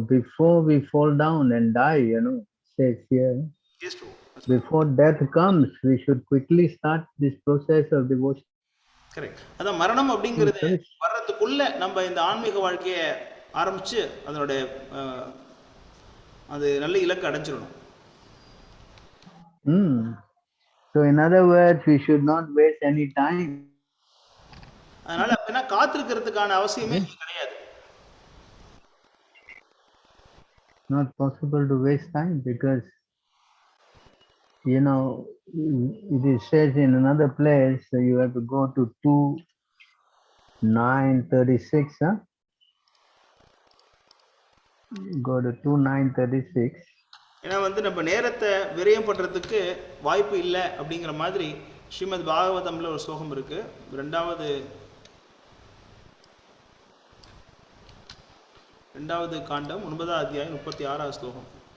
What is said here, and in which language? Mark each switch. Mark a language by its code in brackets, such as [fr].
[en] Before we fall down and die, says here. Yes, true. Before death comes, we should quickly start this process of devotion. Correct. [ta] அதான் மரணம் அப்படிங்கிறது வர்றதுக்குள்ள நம்ம இந்த ஆன்மீக வாழ்க்கையை ஆரம்பிச்சு அதனுடைய அது நல்ல இலக்கு அடைஞ்சிடணும். [en] So in other words, we should not waste any time. [ta] அதனால அப்படின்னா காத்திருக்கிறதுக்கான அவசியமே கிடையாது. [en] Not possible to waste time because it is says in another place you have to go to 2:9:36. Go to 2:9:36. [ta] ஏன்னா வந்து நம்ம நேரத்தை விரயம் பண்றதுக்கு வாய்ப்பு இல்லை அப்படிங்கிற மாதிரி ஸ்ரீமத் பாகவதம்ல ஒரு ஸ்லோகம் இருக்கு. இரண்டாவது காண்டம் 9வது அத்தியாயம் 36வது ஸ்லோகம்.